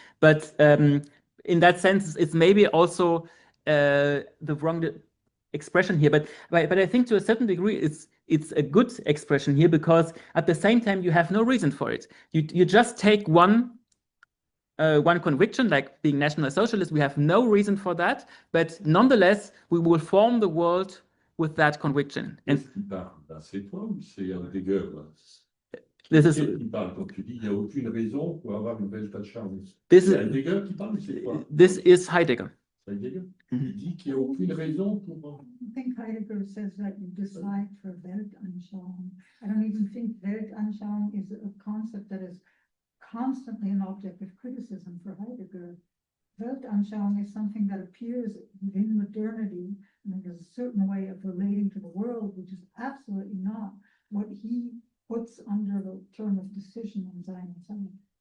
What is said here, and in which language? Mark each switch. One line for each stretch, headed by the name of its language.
English: But in that sense, it's maybe also the wrong expression here. But I think to a certain degree, it's a good expression here because at the same time you have no reason for it. You just take one conviction, like being National Socialist. We have no reason for that, but nonetheless we will form the world with that conviction. And
French: c'est toi ou c'est Heidegger?
English: This is.
French: Qui parle quand tu dis il n'y a aucune raison pour avoir une Weltanschauung?
English: This is
French: Heidegger qui parle, c'est quoi?
English: This is Heidegger. Heidegger.
French: Il dit qu'il n'y a aucune raison pour.
English: I think Heidegger says that you decide for Weltanschauung. I don't even think Weltanschauung is a concept that is constantly an object of criticism for Heidegger. Weltanschauung is something that appears within modernity, and there's a certain way of relating to the world, which is absolutely not what he puts under the term of decision in Sein and Sein.